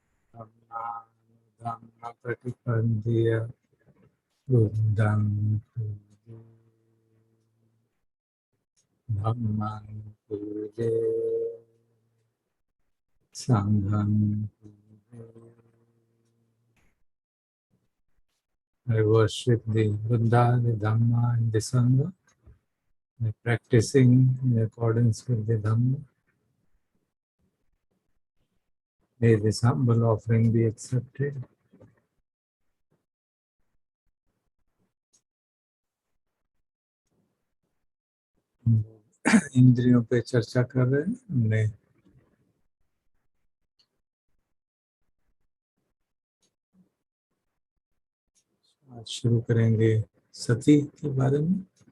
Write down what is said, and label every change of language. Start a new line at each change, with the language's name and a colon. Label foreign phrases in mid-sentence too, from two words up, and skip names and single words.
Pali: धम्मप्रतिपन्नः बुद्धं धम्मं पूजे संघं पूजे.
English: I worship the Buddha, the Dhamma, and the Sangha, by practicing in accordance with the Dhamma. May this humble offering be accepted.
Hindi: इंद्रियों पे चर्चा कर रहे हैं हमने. आज शुरू करेंगे सती के बारे में.